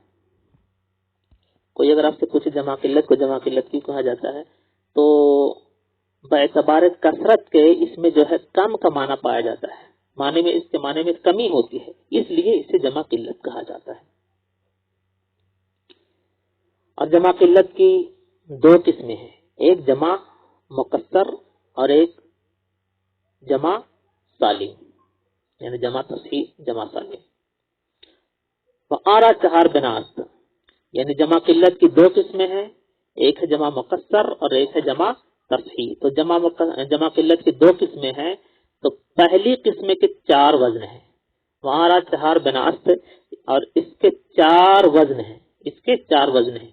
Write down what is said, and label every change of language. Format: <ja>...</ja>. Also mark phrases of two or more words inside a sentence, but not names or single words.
<ur>کوئی اگر آپ سے پوچھے جمع قلت کو جمع قلت کیوں کہا جاتا ہے تو باعتبار کثرت کے اس میں جو ہے کم کا معنی پایا جاتا ہے، معنی میں اس کے معنی میں کمی ہوتی ہے، اس لیے اسے جمع قلت کہا جاتا ہے. اور جمع قلت کی دو قسمیں ہیں، ایک جمع مکسر اور ایک جمع سالم، یعنی جمع تصحیح جمع سالم.</ur> <fa>وآرا چہار بناست،</fa> <ur>یعنی جمع قلت کی دو قسمیں ہیں، ایک ہے جمع مکسر اور ایک ہے جمع تصحیح. تو جمع قلت کی دو قسمیں ہیں، تو پہلی قسم کے 4 وزن ہیں.</ur> <fa>وآرا چہار بناست</fa> <ur>اور اس کے 4 وزن ہیں، اس کے 4 وزن ہیں.</ur>